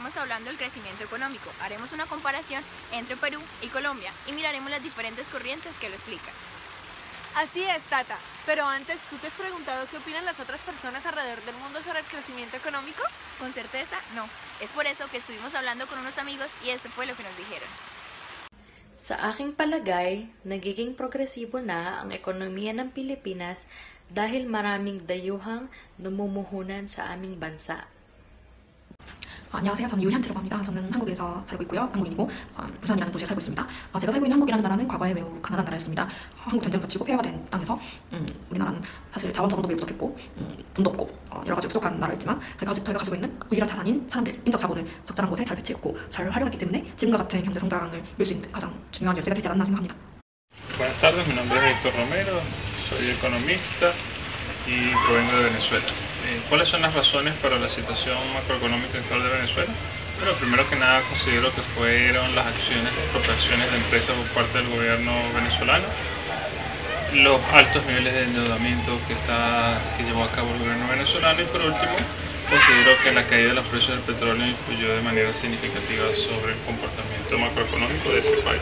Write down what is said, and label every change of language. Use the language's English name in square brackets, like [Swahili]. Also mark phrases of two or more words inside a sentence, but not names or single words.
[Spanish] hablando del crecimiento económico. Haremos una comparación entre Perú y Colombia y miraremos las diferentes corrientes que lo explican. Así es, Tata. Pero antes, ¿tú te has preguntado qué opinan las otras personas alrededor del mundo sobre el crecimiento económico? Con certeza, no. Es por eso que estuvimos hablando con unos amigos y esto fue lo que nos dijeron. [Filipino] Sa aking palagay, nagiging progresibo na ang ekonomiya ng Pilipinas dahil maraming dayuhang namumuhunan sa aming bansa. [Korean] 안녕하세요. 저는 유현트라고 합니다. 저는 한국에서 살고 있고요. 한국인이고 부산이라는 도시에 살고 있습니다. 제가 살고 있는 한국이라는 나라는 과거에 매우 가난한 나라였습니다. 한국 전쟁을 거치고 폐허가 된 땅에서 우리나라는 사실 자원적으로도 매우 부족했고 돈도 없고 여러 가지 부족한 나라였지만 저희가 가지고 있는 유일한 자산인 사람들, 인적 자본을 적절한 곳에 잘 배치했고 잘 활용했기 때문에 지금과 같은 경제 성장을 이룰 수 있는 가장 중요한 열쇠가 되지 않았나 생각합니다. [Spanish] Buenas tardes, mi nombre es Héctor Romero, soy economista y provengo de Venezuela. ¿Cuáles son las razones para la situación macroeconómica actual de Venezuela? Bueno, primero que nada considero que fueron las acciones de expropiaciones de empresas por parte del gobierno venezolano, los altos niveles de endeudamiento que llevó a cabo el gobierno venezolano y por último considero que la caída de los precios del petróleo influyó de manera significativa sobre el comportamiento macroeconómico de ese país.